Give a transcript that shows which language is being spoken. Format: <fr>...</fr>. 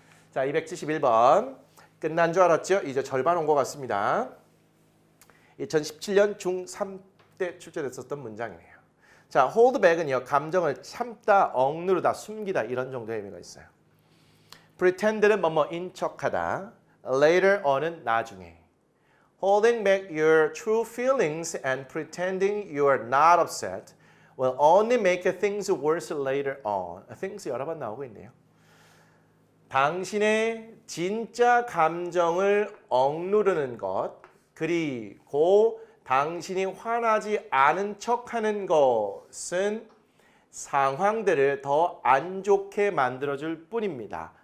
<ko>자, 271번. 끝난 줄 알았죠? 이제 절반 온 것 같습니다. 2017년 중3 때 출제됐었던 문장이네요. 자, hold back은요. 감정을 참다, 억누르다, 숨기다 이런 정도의 의미가 있어요. pretend는 뭐뭐인 척하다. later on은 나중에.</ko> <en>holding back your true feelings and pretending you are not upset will only make things worse later on.</en> <ko>things 여러 번 나오고 있네요. 당신의 진짜 감정을 억누르는 것, 그리고 당신이 화나지 않은 척하는 것은 상황들을 더 안 좋게 만들어줄 뿐입니다.</ko>